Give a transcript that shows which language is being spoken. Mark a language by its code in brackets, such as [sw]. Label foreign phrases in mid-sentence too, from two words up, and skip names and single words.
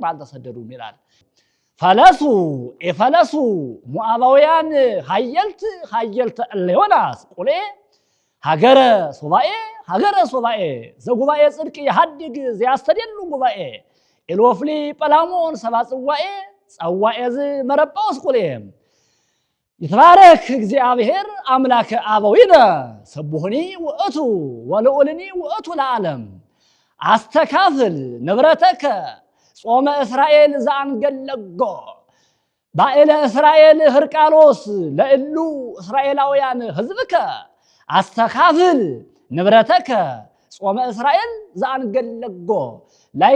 [am] አልተሰደዱም ይላል። [gez] ፈለሱ ሞዓባውያን ሀየልተ እለ ዮናስ ቁልኤ ሀገረ ሱባኤ ዘጉባኤ ጽድቅ የሐድግ ዘያስተደሉ ጉባኤ ኢሎፍሊ ጰላሞን ሰብአ ጽዋኤ ጸዋኤዝ መረጳዎስ ቁልኤ። ይትባረክ እግዚአብሔር አምላከ አበዊነ ስቡሕኒ ውእቱ ወልዑልኒ ውእቱ ለዓለም አስተካፍል ንብረተከ ጾመ እስራኤል ዘአንገለጎ ባኤለ እስራኤል ህርቃሎስ ለእሉ እስራኤላውያን ህዝብከ አስተካፍል ንብረተከ ጾመ እስራኤል ዘአንገለጎ ላይከ